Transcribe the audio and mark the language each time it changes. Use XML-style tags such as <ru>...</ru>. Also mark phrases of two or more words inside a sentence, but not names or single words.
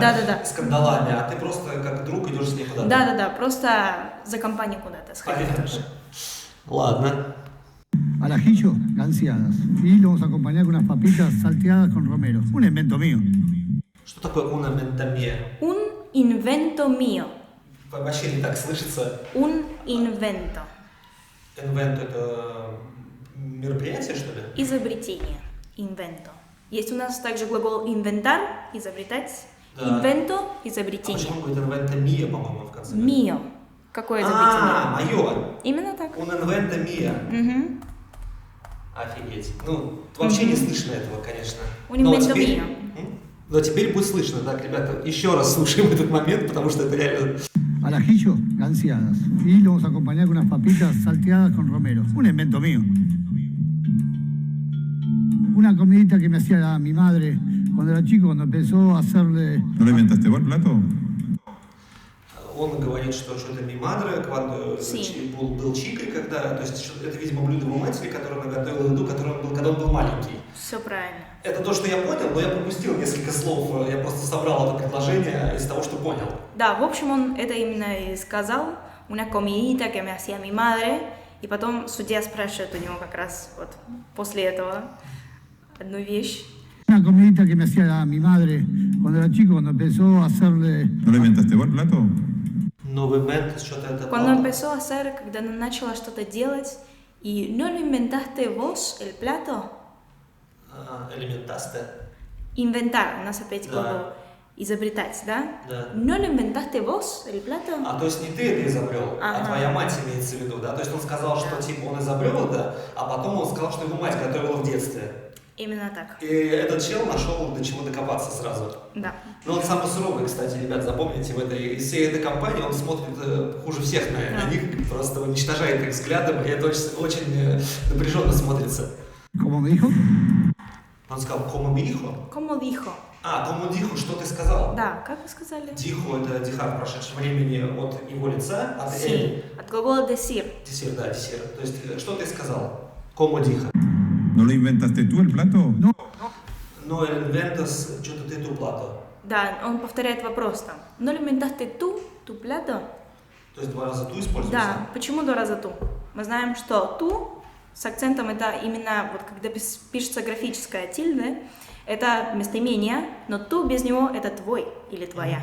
<ru>Да-да-да. С кандалами, а ты просто как друг идешь с ней куда-то. Да-да-да, просто за компанию куда-то сходить Понятно. тоже. Ладно.</ru> <es>Al ajillo ganciadas. Y lo vamos a acompañar con unas papitas salteadas con romero. Un invento mío.</es> <ru>Что такое унаментамия?</ru> <es>Un invento mío.</es> <ru>Вообще не так слышится.</ru> <es>Un invento.</es> <ru>Инвент это мероприятие, что ли? Изобретение. Invento. Есть у нас также глагол inventar, изобретать. Да.</ru> <es>Invento,</es> <ru>А изобретение. почему он говорит инвентамия, по-моему, в конце? Mio. Какое изобретение? мое. Именно так.</ru> <es>Un инвентамия. Мгм.</es> <ru>Офигеть. Ну, вообще не слышно этого, конечно.</ru> <es>Un</es> <ru>Но</ru> <es>invento</es> <ru>теперь-</ru> <es>mío.</es> <ru>Но теперь будет слышно, так, ребята. Еще раз слушаем этот момент, потому что это реально...</ru> <es>Al ajillo ganciadas. Y lo vamos a acompañar con unas papitas salteadas con romero. Un invento mío. Una comidita que me hacía mi madre cuando era chico, cuando empezó a hacerle ¿No lo inventaste vos el plato?</es> <ru>Он говорит, что что-то мимадра,</ru> <es>Sí.</es> <ru>был чикой, когда... То есть это, видимо, блюдо у матери, которое она готовила еду, когда он был маленький. Все правильно. Это то, что я понял, но я пропустил несколько слов. Я просто собрал это предложение из того, что понял. Да, в общем, он это именно и сказал.</ru> <es>Una comidita que me hacía mi madre.</es> <ru>И потом судья спрашивает у него как раз вот после этого одну вещь.</ru> <es>una comidita que me hacía mi madre cuando era chico, cuando empezó a hacerle ¿No lo inventaste vos el plato?</es> <ru>Новый мент, что-то это...</ru> <es>Cuando empezó a hacer,</es> <ru>когда она начала что-то делать,</ru> <es>y no lo inventaste vos el plato.</es> <ru>Элементасте.</ru> <es>Inventar,</es> <ru>у нас опять Да. глагол изобретать, да? Да.</ru> <es>No lo inventaste vos el plato.</es> <ru>А то есть не ты это изобрел, а Ага. твоя мать имеется в виду, да? То есть он сказал, что типа он изобрел это, а потом он сказал, что его мать готовила в детстве. Именно так. И этот чел нашел до чего докопаться сразу. Да. Но он самый суровый, кстати, ребят, запомните, в этой, из всей этой компании он смотрит хуже всех на них, просто уничтожает их взглядом, и это очень напряженно смотрится.</ru> <es>como me dijo,</es> <ru>Он сказал,</ru> <es>como dijo? Como dijo. Como dijo,</es> <ru>что ты сказал? Да, как вы сказали? Дихо – это дихар в прошедшем времени от его лица, от</ru> <es>Sí. эль.</es> <ru>От глагола decir. Десир, да, десир. То есть, что ты сказал?</ru> <es>Como dija? ¿No lo inventaste tú el plato? No inventas,</es> <ru>что-то ты ту плату. Да, он повторяет вопрос там.</ru> <es>No lo inventaste tú, tu plato?</es> <ru>То То есть 2 раза ту используется? Да, почему 2 раза ту? Мы знаем, что ту с акцентом это именно, вот когда пишется графическая тильда, это местоимение, но ту без него это твой или твоя.</ru>